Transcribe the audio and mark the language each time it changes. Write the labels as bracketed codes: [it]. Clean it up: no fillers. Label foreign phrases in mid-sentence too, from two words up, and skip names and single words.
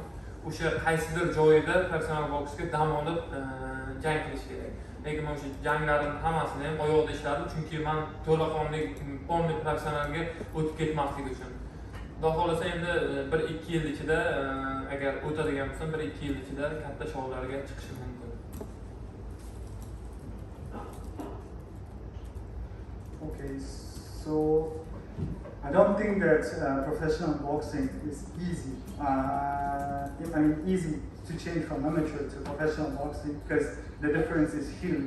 [uz] O'sha qaysidir joyida professional boksga dam olib jang qilish kerak. Lekin men o'sha janglarimning hammasini ham oyoqda ishladim, chunki men to'laqonli polni professionalga o'tib ketmaslik uchun. Xudo xolasa endi 1-2 yil ichida agar o'tadigan bo'lsam, 1-2 yil ichida katta shoularga chiqishim mumkin. [en] Okay, so I don't think that professional boxing is easy. Easy to change from amateur to professional boxing because the difference is huge.